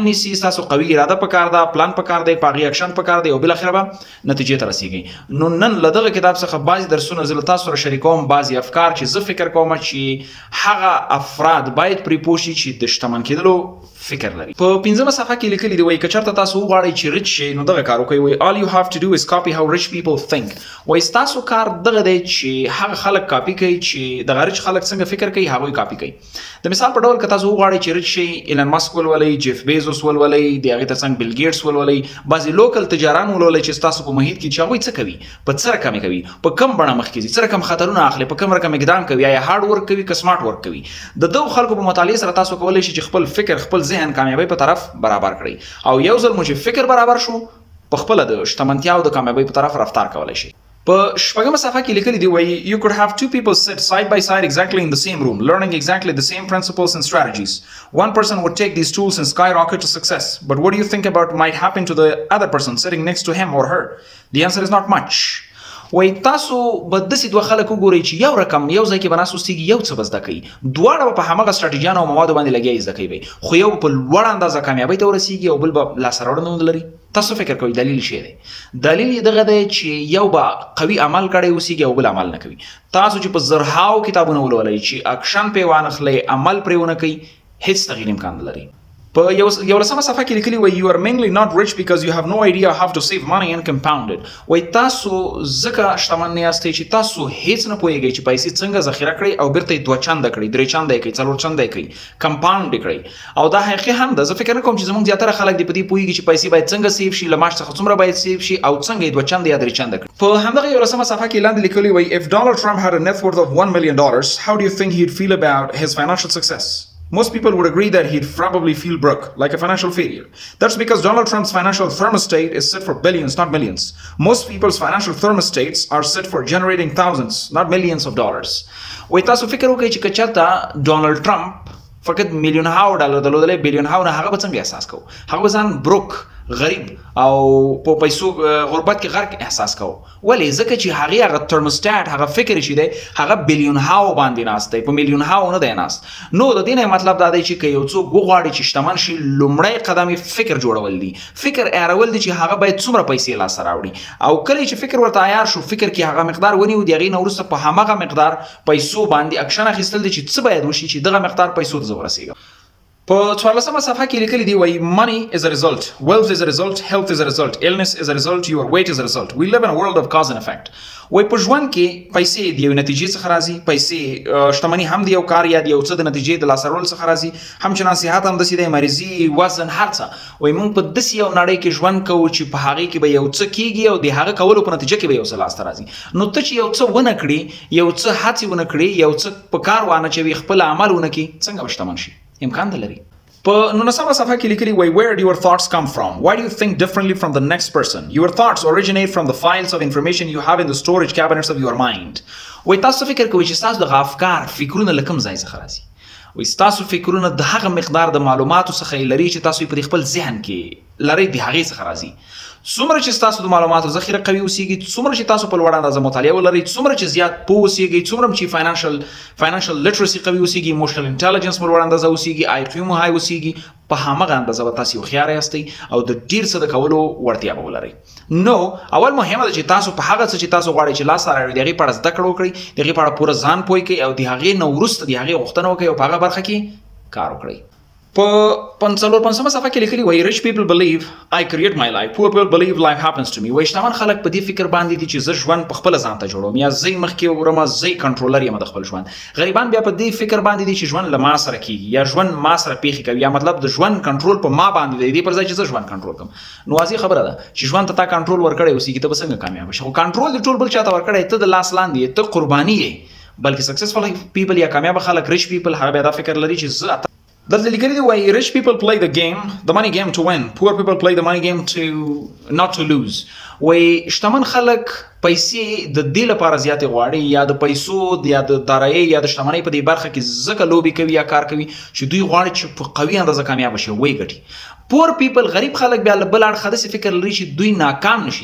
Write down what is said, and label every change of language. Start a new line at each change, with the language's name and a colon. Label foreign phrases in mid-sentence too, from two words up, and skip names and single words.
Pashto: نیسي ستاسو قوي اراده پکار ده پلان پکار دی په هغې اکشن پکار دی او بالاخره به نتیجې ته رسیږئ نو نن له دغه کتاب څخه بعضې درسونه زه له تاسو سره شریکوم بعضې افکار چې زه فکر کوم چې هغه افراد باید پرې پوه شي چې د شتمن کېدلو فکر لري په 15مه صفحه کې لیکلي دي وایي که چېرته تاسو وغواړئ چې ریچ شئ نو دغه کار وکړئ وایي
English: all you have to do is copy how rich people think
Pashto: وایي ستاسو کار دغه دی چې هغه خلک کاپي کوي چې دغه ریچ خلک څنګه فکر کوي هغوی کاپي کوي د مثال په ډول که تاسو وغواړئ چې ریچ شئ ایلن مسک ولولئ جیف بیزوس ولولئ د هغې تر څنګ بیل ګیټس ولولئ بعضې لوکل تجاران ولولئ چې ستاسو په محیط کې چې هغوی څه کوي په څه رقم کوي په کم بڼه مخکې ځي څه رقم خطرونه اخلي په کم رقم اقدام کوي یا
English: hard work
Pashto: کوي که
English: smart work
Pashto: کوي د دغو خلکو په مطالعې سره تاسو کولی شئ چې خپل فکر خپل ذهن کامیابۍ په طرف برابر کړئ او یو ځل مو چې فکر برابر شو په خپله د شتمنتیا او د کامیابۍ په طرف رفتار کولی شئ په 6مه صفحه کې لیکلي دي وایي
English: you could have two people sit side by side exactly in the same room learning exactly the same principles and strategies one person would take these tools and skyrocket to success but what do you think about might happen to the other person sitting next to him or her the answer is not much
Pashto: وای تاسو به داسې دوه خلک وګورئ چې یو رقم یو ځای کې به ناست اوسېږي یو څه به زده کوي دواړه به په همغه سټراټیجیانو او موادو باندې لګیا زده کوي خو یو په لوړه اندازه کامیابۍ ته ورسېږي او بل به لاسته راوړنه ونه لري تاسو فکر کوئ دلیل شی دی دلیل یې دغه دی چې یو به قوي عمل کړی اوسېږي او بل عمل نه کوي تاسو چې په زرهاو کتابونه ولولئ چې اکشن پرې وانخلئ عمل پرې ونه کوي هیڅ تغییر امکان نه لري په 11مه صفحه کې لیکلي وایي
English: you are mainly not rich because you have no idea how to save money and compound it
Pashto: وایي تاسو ځکه شتمن نه یاستئ چې تاسو هیڅ نه پوهیږئ چې پیسې څنګه ذخیره کړئ او بیرته یې 2 چنده کړئ 3 چنده یې کړئ 4 چنده یې کړئ کمپاوند یې کړئ او دا حقیقي هم ده زه فکر نه کوم چې زموږ زیاتره خلک دې په دې پوهیږي چې پیسې باید څنګه سیف شي له معاش څخه څومره باید سیف شي او څنګه یې 2 چنده یا 3 چنده کړي په همدغه 11مه صفحه کې لاندې لیکلي وایي
English: if Donald Trump had a net worth of $1 million how do you think he'd feel about his financial success Most people would agree that he'd probably feel broke, like a financial failure. That's because Donald Trump's financial thermostat is set for billions, not millions. Most people's financial thermostats are set for generating thousands, not millions of dollars.
Pashto: وای تاسو فکر وکړئ چې که چېرته ډونالډ ټرمپ فقط میلیونهاو ډالر درلودلی بیلیونهاو نه هغه به څنګه احساس کوو هغه به ځان بروک غریب او په پیسو غربت کې غرق احساس کوو ولې ځکه چې هغې هغه ترموسټاټ هغه فکر چې دی هغه بیلیونهاو باندې ناست دی په میلیونهاو نه دی ناست نو د دې نه مطلب دا دی چې که یو څوک وغواړي چې شتمن شي لومړی قدم یې فکر جوړول دي فکر ایرول دي چې هغه باید څومره پیسې لاسته راوړي او کله چې فکر ورته عیار شو فکر کې هغه مقدار ونیو د هغې نه وروسته په همغه مقدار پیسو باندې اکشن اخیستل دي چې څه باید وشي چې دغه مقدار پیسو ته زه ورسېږم په 14مه صفحه کې لیکلي دي وایي
English: money is a result wealth is a result health is a result illness is a result your weight is a result we live in a world of cause and effect
Pashto: وایي په ژوند کې پیسې د یو نتیجې څخه راځي پیسې شتمني هم د یو کار یا د یو څه د نتیجې د لاسته راوړلو څخه راځي همچنان صحت هم داسې دی مریضي وزن هر څه وایي موږ په داسې یو نړۍ کې ژوند کوو چې په هغې کې به یو څه کېږي او د هغه کولو په نتیجه کې به یو څه لاسته راځي نو ته چې یو څه ونه کړې یو څه هڅې ونه کړې یو څه په کار وانه چوي خپل عمل ونه کړي څنګه به شتمن شي امکان نه لري په 19مه صفحه کې لیکلي وایي
English: where do your thoughts come from why do you think differently from the next person your thoughts originate from the files of information you have in the storage cabinets of your mind
Pashto: وایي تاسو فکر کوئ چې ستاسو دغه افکار فکرونه له کوم ځای څخه راځي وایي ستاسو فکرونه د هغه مقدار د معلوماتو څخه یې لري چې تاسو یې په خپل ذهن کې لرئ د هغې څخه راځي څومره چې ستاسو د معلوماتو ذخیره قوي اوسېږي څومره چې تاسو په لوړه اندازه مطالعه ولرئ څومره چې زیات پوه اوسېږئ څومره چې
English: financial literacy
Pashto: قوي اوسېږي
English: emotional intelligence
Pashto: په لوړه اندازه اوسېږي آی کیو مو های اوسېږي په همغه اندازه به تاسو هوښیاره یاستئ او د ډېر څه د کولو وړتیا به ولرئ نو اول مهمه ده چې تاسو په هغه څه چې تاسو غواړئ چې لاسته راوړئ د هغې په اړه زده کړه وکړئ د هغې په اړه پوره ځان پوه کړئ او د هغې نه وروسته د هغې غوښتنه وکړئ او په هغه برخه کې کار وکړئ په 55 صفحه کې لیکلي وایي
English: rich people believe I create my life, poor people believe life happens to me.
Pashto: وایي شتمن خلک په دې فکر باندې دي چې زه ژوند په خپل ځان ته جوړوم یا زه مخکې ورم زه کنټرولر یم د خپل ژوند. غریبان بیا په دې فکر باندې دي چې ژوند له ما سره کیږي یا ژوند ما سره پیښې کوي یا مطلب د ژوند کنټرول په ما باندې دی پر ځای چې زه ژوند کنټرول کوم. نو واضح خبره ده چې ژوند ته تا کنټرول ورکړی اوسېږي ته به څنګه کامیاب شې. خو کنټرول دې ټول بل چاته ورکړی ته د لاس لاندې ته قرباني یې.
English: بلکې successful people
Pashto: یا کامیاب خلک
English: rich people
Pashto: هغه بیا دا فکر لري چې زه دلته لیکلي دی وایي
English: rich people play the money game to win, poor people play the money game to not to lose.
Pashto: وایي شتمن خلک پیسې د دې لپاره زیاتې غواړي یا د پیسو یا د دارایۍ یا د شتمنۍ په دې برخه کې ځکه لوبې کوي یا کار کوي چې دوی غواړي چې په قوي اندازه کامیاب شي وایي ګټي.
English: poor people
Pashto: غریب خلک بیا له بل اړخه داسې فکر لري چې دوی ناکام نشي.